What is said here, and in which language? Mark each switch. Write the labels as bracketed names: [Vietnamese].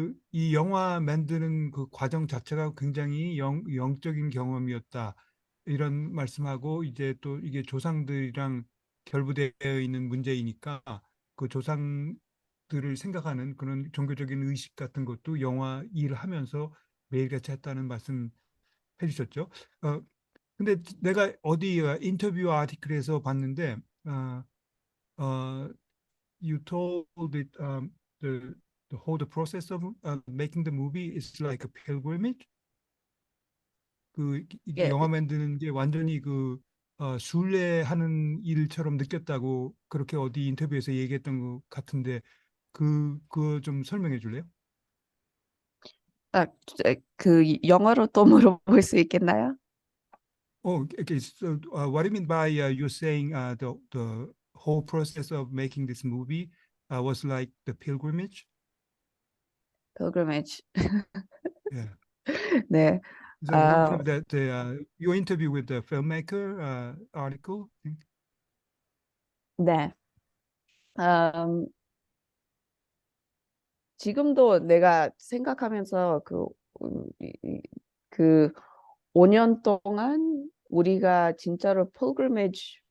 [Korean] 이 영화 만드는 그 과정 자체가 굉장히 영적인 경험이었다. 이런 말씀하고 이제 또 이게 조상들이랑 결부되어 있는 문제이니까 그 조상들을 생각하는 그런 종교적인 의식 같은 것도 영화 일을 하면서 매일같이 했다는 말씀 해주셨죠. 근데 내가 어디 인터뷰 아티클에서 봤는데 어, 어, [English] you told it the whole the process of making the movie is like a pilgrimage. [Korean] 이 예, 영화 만드는 게 완전히 순례하는 일처럼 느꼈다고 그렇게 어디 인터뷰에서 얘기했던 것 같은데 그거 좀 설명해 줄래요? 아, 영어로 또 물어볼 수 있겠나요? [English] Oh, okay. So, what do you mean by you're saying the whole process of making this movie was like the pilgrimage? pilgrimage. Yeah. [Korean] 네. [English] So 아, from the your interview with the filmmaker article. I think. [Korean] 네. 음, 지금도 내가 생각하면서 그 5년 동안 우리가 진짜로 pilgrimage